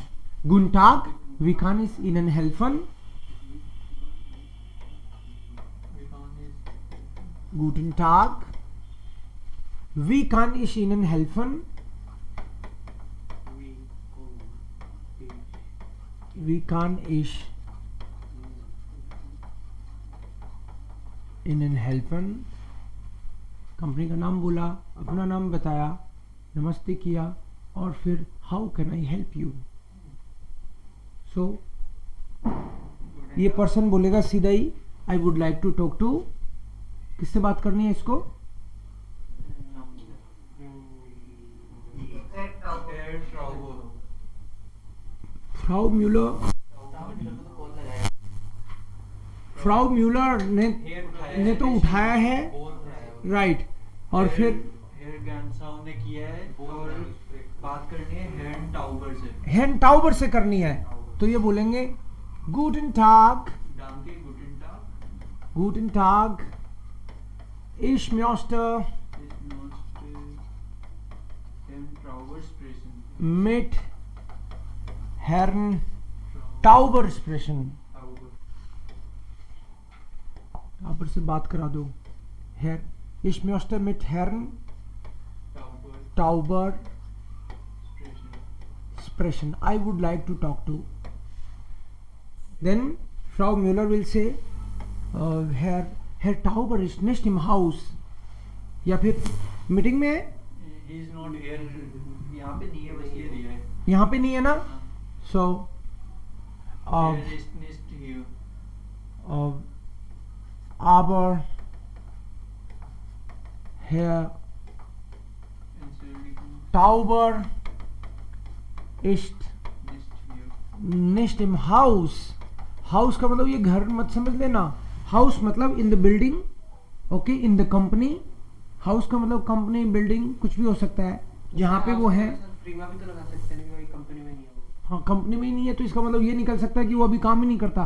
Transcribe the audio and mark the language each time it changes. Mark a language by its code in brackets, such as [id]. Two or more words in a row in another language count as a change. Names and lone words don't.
[de] Guten Tag, wie kann ich Ihnen helfen? Guten Tag, wie kann ich Ihnen helfen? Wie kann ich Ihnen helfen? [hi] कंपनी का नाम बोला, अपना नाम बताया, नमस्ते किया और फिर [en] how can I help you. [hi] सो ये पर्सन बोलेगा सीधा ही [en] I would like to talk to. [hi] किससे बात करनी है इसको? फ्राउ म्यूलर. फ्राउ म्यूलर ने तो उठाया है, राइट. और फिर हेयर गैंसाउ ने किया है और बात करनी है हेर्न टाउबर से. हेर्न टाउबर से करनी है तो ये बोलेंगे [de] Guten Tag. Guten Tag. Ich möchte mit Herrn Tauber sprechen. [hi] टाउबर से बात करा दो. [de] Herr, ich möchte mit Herrn Tauber sprechen. [en] I would like to talk to. Then Frau Müller will say, [de] Herr Tauber ist nicht im Haus. [hi] या फिर मीटिंग में है. [en] He is not here. [hi] यहाँ पे नहीं है, बस ये दिया है. यहाँ पे नहीं है ना. [en] So He is not here. [de] aber Herr Tauber ist nicht im Haus. [hi] हाउस का मतलब ये घर मत समझ लेना. हाउस मतलब [en] in the building. [hi] ओके, [en] in the company. [hi] हाउस का मतलब कंपनी, बिल्डिंग, कुछ भी हो सकता है जहाँ पे वो है. प्रीमा भी तो लगा सकते हैं कि कंपनी में नहीं है. हाँ, कंपनी में ही नहीं है तो इसका मतलब ये निकल सकता है कि वो अभी काम ही नहीं करता.